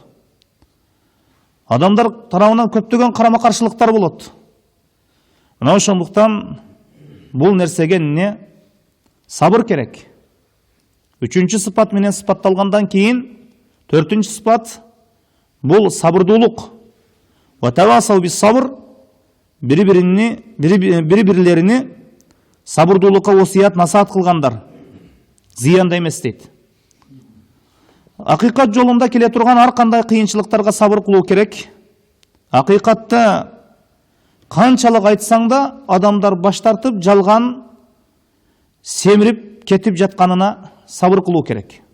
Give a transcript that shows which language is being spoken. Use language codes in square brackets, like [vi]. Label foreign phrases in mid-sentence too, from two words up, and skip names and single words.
[ky] Адамдар тарабынан көптөгөн карама-каршылыктар болот. Мына ошондуктан бул нерсеге сабыр керек. Үчүнчү сыпат менен сыпатталгандан кийин, төртүнчү сыпат бул сабырдуулук. [ar] وتواصوا بالصبر, [ky] бири-бирлерини сабырдуулукка осият насаат кылгандар. Зыянда эмес дейт. Акыйкат жолунда келе турган ар кандай кыйынчылыктарга сабыр кылуу керек. Акыйкатты канчалык айтсаң да, адамдар баш тартып, жалган семирип кетип жатканына сабыр кылуу керек.